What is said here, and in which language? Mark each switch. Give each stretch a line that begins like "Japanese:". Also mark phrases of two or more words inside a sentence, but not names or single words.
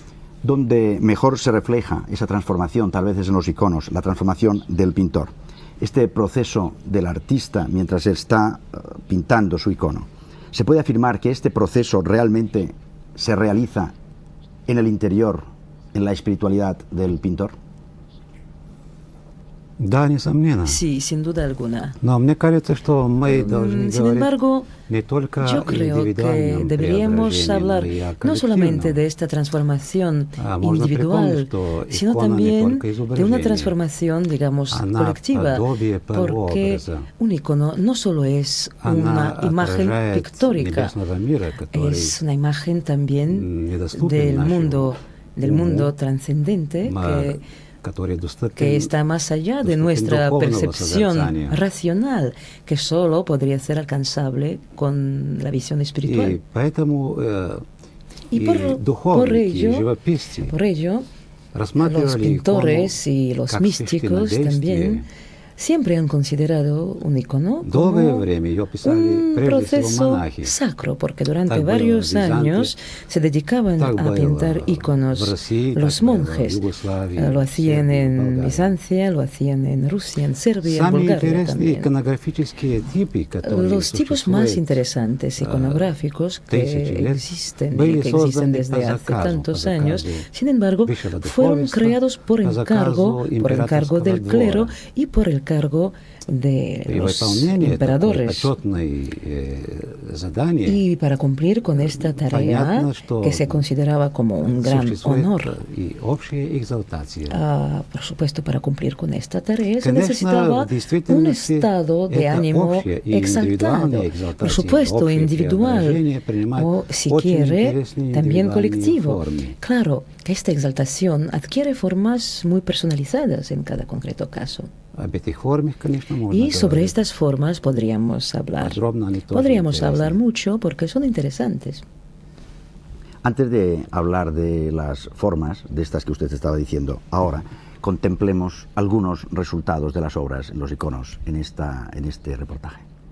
Spanish: Donde mejor se refleja esa transformación, tal vez es en los iconos, la transformación del pintor. Este proceso del artista mientras está pintando su icono. ¿Se puede afirmar que este proceso realmente se realiza en el interior, en la espiritualidad del pintor?
Russian: Да, несомненно.
Spanish: Sí, sin duda alguna.
Russian: Но мне кажется, что мы должны
Spanish: Sin
Russian: говорить
Spanish: embargo,
Russian: не только
Spanish: yo
Russian: о
Spanish: creo que
Russian: индивидуальном
Spanish: deberíamos
Russian: преображении,
Spanish: hablar
Russian: но и о
Spanish: no solamente
Russian: коллективном.
Spanish: de esta transformación
Russian: Можно
Spanish: individual,
Russian: припомнить, что
Spanish: sino
Russian: икона не
Spanish: también
Russian: только
Spanish: de una
Russian: изображение.
Spanish: transformación, digamos,
Russian: Она
Spanish: colectiva,
Russian: подобие
Spanish: porque
Russian: прообраза.
Spanish: un icono no solo es
Russian: Она
Spanish: una imagen
Russian: отражает
Spanish: pictórica,
Russian: небесного мира, который
Spanish: es una imagen también
Russian: недоступен нашему
Spanish: del mundo trascendente
Russian: который доступен
Spanish: que está más allá de nuestra
Russian: духовного
Spanish: percepción
Russian: созерцания.
Spanish: racional, que solo podría ser alcanzable con la visión espiritual.
Russian: И поэтому
Spanish: Y por
Russian: духовники, и живописцы
Spanish: por ello,
Russian: рассматривали
Spanish: los pintores
Russian: икону
Spanish: y los
Russian: как
Spanish: místicos también siempre han considerado un icono
Russian: Долгое
Spanish: como
Russian: время ее писали
Spanish: un
Russian: прежде всего
Spanish: proceso
Russian: монахи.
Spanish: sacro, porque durante
Russian: Так было
Spanish: varios
Russian: в Византе,
Spanish: años se dedicaban
Russian: так
Spanish: a
Russian: было
Spanish: pintar
Russian: в
Spanish: iconos.
Russian: России,
Spanish: Los
Russian: так было в
Spanish: monjes
Russian: Югославии,
Spanish: lo hacían
Russian: Сербии,
Spanish: en
Russian: Болгарии.
Spanish: Bizancia, lo hacían en Rusia, en Serbia, en
Russian: Самые
Spanish: Bulgaria
Russian: интересные
Spanish: también.
Russian: иконографические типы, которые
Spanish: Los tipos más
Russian: существуют,
Spanish: interesantes iconográficos
Russian: тысячи
Spanish: que
Russian: лет,
Spanish: existen
Russian: были
Spanish: y que existen
Russian: созданы
Spanish: desde
Russian: по
Spanish: hace
Russian: заказу,
Spanish: tantos
Russian: по
Spanish: años,
Russian: заказу
Spanish: sin embargo,
Russian: высшего
Spanish: fueron
Russian: духовенства,
Spanish: creados por
Russian: по
Spanish: encargo
Russian: заказу
Spanish: del
Russian: императорского
Spanish: clero
Russian: двора.
Spanish: y por el cargo de
Russian: И
Spanish: los
Russian: выполнение такой
Spanish: emperadores.
Russian: почетной задания
Spanish: Y para cumplir con esta tarea,
Russian: понятно, что
Spanish: que se consideraba como un gran
Russian: существует
Spanish: honor,
Russian: и общая экзалтация.
Spanish: por supuesto, para cumplir con esta tarea se
Russian: Конечно,
Spanish: necesitaba
Russian: в действительности
Spanish: un estado de
Russian: это
Spanish: ánimo
Russian: общая и
Spanish: exaltado,
Russian: индивидуальная экзалтация,
Spanish: por supuesto,
Russian: общее
Spanish: individual
Russian: преображение принимает
Spanish: o, si
Russian: очень
Spanish: quiere,
Russian: интересные
Spanish: también
Russian: индивидуальные
Spanish: colectivo.
Russian: формы.
Spanish: Claro que esta exaltación adquiere formas muy personalizadas en cada concreto caso.
Russian: Об этих формах, конечно, можно
Spanish: Y sobre
Russian: говорить.
Spanish: estas formas podríamos hablar.
Russian: Подробно они тоже
Spanish: Podríamos
Russian: интересны.
Spanish: hablar mucho porque son interesantes. Antes de hablar de las formas, de estas que usted estaba diciendo ahora, contemplemos algunos resultados de las obras en los iconos en este reportaje.